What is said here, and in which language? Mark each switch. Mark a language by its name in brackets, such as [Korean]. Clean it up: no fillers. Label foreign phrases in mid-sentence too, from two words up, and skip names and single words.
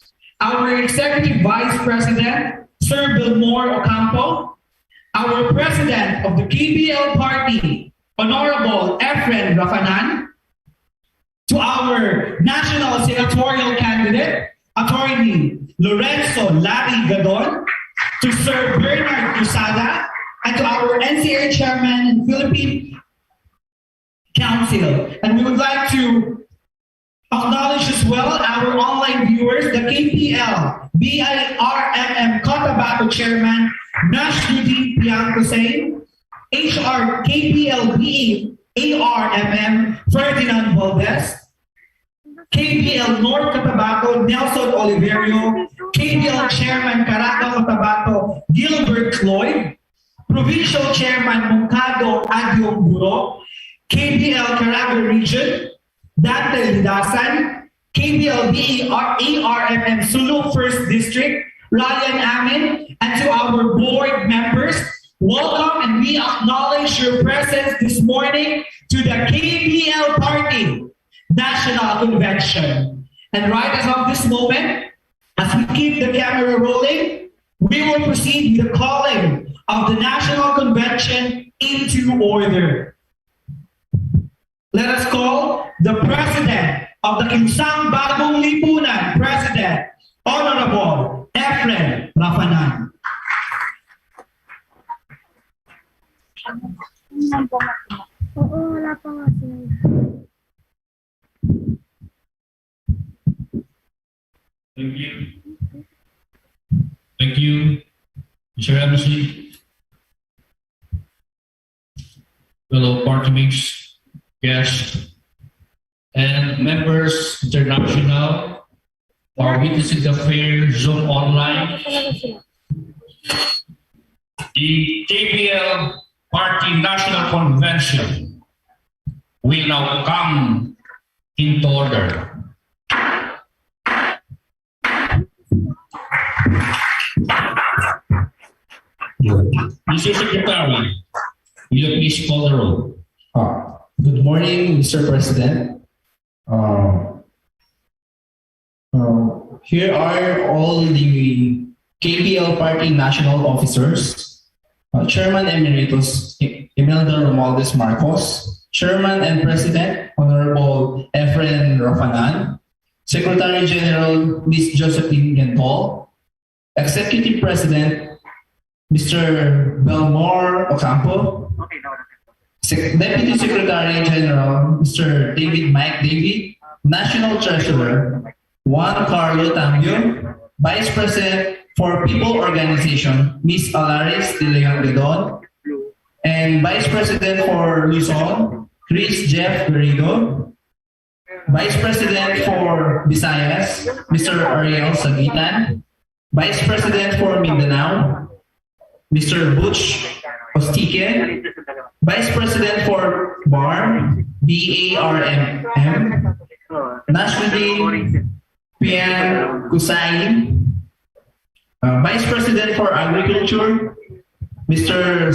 [English] our Executive Vice President, Sir Bilmore Ocampo, our President of the KBL Party, Honorable Efren Rafanan, to our National Senatorial Candidate, Attorney Lorenzo Larry Gadon, to Sir Bernard Cruzada, and to our NCA Chairman and Philippine Council. And we would like to acknowledge as well our online viewers, the KPL BIRMM Cotabato Chairman, Nasruddin Piang Hussein, HR KPL ARMM Ferdinand Valdez, KBL North Cotabato Nelson Oliverio, KBL Chairman Caraga Cotabato Gilbert Cloyd, Provincial Chairman Moncado Agyong Buro, KBL Caraga Region Dante Lidasan, KBL ARMM Sulu First District Ryan Amin, and to our board members, welcome, and we acknowledge your presence this morning to the KBL Party National Convention. And right as of this moment, as we keep the camera rolling, we will proceed with the calling of the National Convention into order. Let us call the President of the Kinsang Bagong Lipunan, President, Honorable Efren Rafanan. [Filipino] Oo, wala pa nga sila. [English] Thank you. Thank you, Mr. MC. Fellow party mates, guests, and members international are witnessing the fair Zoom online. [Filipino] Talaga sila. [English] The KBL Party National Convention will now come into order. Mr. Secretary, will you please call the roll? Good morning, Mr. President. Here are all the KBL Party national officers. Chairman Emeritus Imelda Romualdez Marcos, Chairman and President Honorable Efren Rafanan, Secretary General Ms. Josephine Gentol, Executive President Mr. Belmore Ocampo, Deputy Secretary General Mr. David Mike David, National Treasurer Juan Carlo Tambio, Vice President for People Organization Ms. Alaris De Leon Gadon, and Vice President for Luzon Chris Jeff Garrido, Vice President for Visayas Mr. Ariel Sagitan, Vice President for Mindanao Mr. Butch Ostique, Vice President for BARM, BARMM, Nasruddin Piang Hussein, Vice President for Agriculture, Mr.